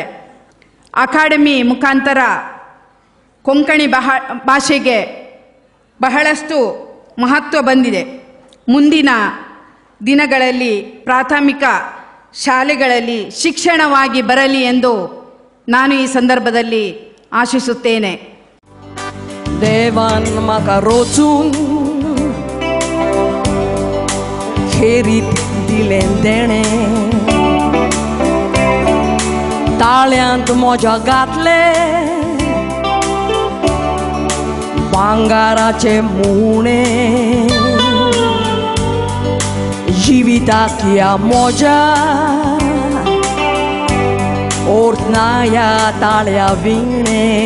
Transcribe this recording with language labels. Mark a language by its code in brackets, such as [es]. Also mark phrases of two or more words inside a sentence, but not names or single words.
[kn] ಅಕಾಡೆಮಿ ಮುಖಾಂತರ ಕೊಂಕಣಿ ಭಾಷೆಗೆ ಬಹಳಷ್ಟು ಮಹತ್ವ ಬಂದಿದೆ. ಮುಂದಿನ ದಿನಗಳಲ್ಲಿ ಪ್ರಾಥಮಿಕ ಶಾಲೆಗಳಲ್ಲಿ ಶಿಕ್ಷಣವಾಗಿ ಬರಲಿ ಎಂದು ನಾನು ಈ ಸಂದರ್ಭದಲ್ಲಿ ಆಶಿಸುತ್ತೇನೆ. [kok] देवान म्हाका रोचून खेरीत दिलें देणें, ताळ्यांत मोज्या घातले भांगाराचे मुणे, जिविताक ह्या मोज्या ओर्थनाया ताळ्या विणे.